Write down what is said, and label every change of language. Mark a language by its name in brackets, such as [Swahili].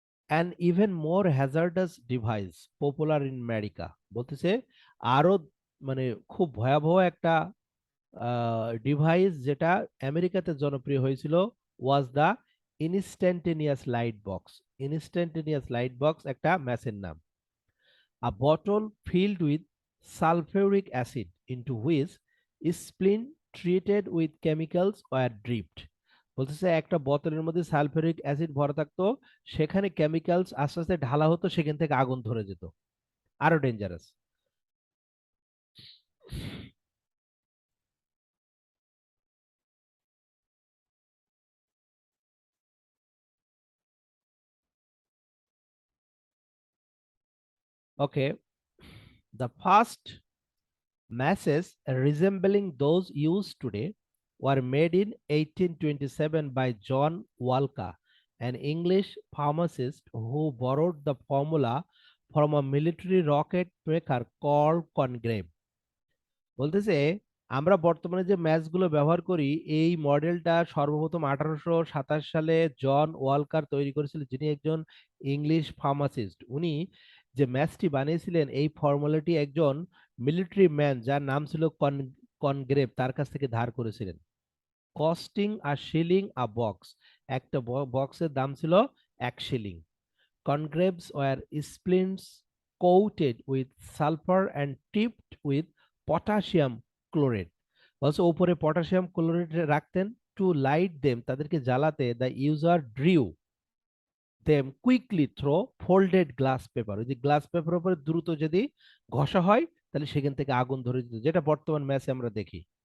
[English] and even more hazardous device popular in America, [Bangla] বলতেছে আরো মানে খুব ভয়াবহ একটা ডিভাইস যেটা আমেরিকাতে জনপ্রিয় হয়েছিল, [English] Was the instantaneous light box. [Bangla] Instantaneous light box একটা ম্যাচের নাম। [English] A bottle filled with sulfuric acid into which splint treated with chemicals were dripped। [Bangla] বলতেছে একটা বোতলের মধ্যে সালফিউরিক অ্যাসিড ভরা থাকতো, সেখানে কেমিক্যালস আস্তে আস্তে ঢালা হতো, সেখান থেকে আগুন ধরে যেত, আরো dangerous. [English] Okay, the first matches resembling those used today were made in 1827 by John Walker, an English pharmacist who borrowed the formula from a military rocket maker called Congreve। [Bangla] বলতেছে আমরা বর্তমানে যে ম্যাচগুলো ব্যবহার করি, এই মডেলটা সর্বপ্রথম 1827 সালে জন ওয়ালকার তৈরি করেছিল, যিনি একজন ইংলিশ ফার্মাসিস্ট। উনি যে ম্যাচটি বানিয়েছিলেন, এই ফর্মুলাটি একজন মিলিটারি ম্যান যার নাম ছিল কনগ্রেভ, তার কাছ থেকে ধার করেছিলেন। [English] costing a shilling a box, [Bangla] একটা বক্সের দাম ছিল 1 shilling. [English] Congraves were splints coated with sulfur and tipped with potassium chloride। [Bangla] বলছে উপরে পটাশিয়াম ক্লোরাইড রাখতেন, [English] to light them, [Bangla] তাদেরকে জ্বালাতে, [English] the user drew them quickly through folded glass paper, [Bangla] ওই যে গ্লাস পেপার উপরে দ্রুত যদি ঘষা হয় তাহলে সেখান থেকে আগুন ধরে যেত, যেটা বর্তমান ম্যাচে আমরা দেখি।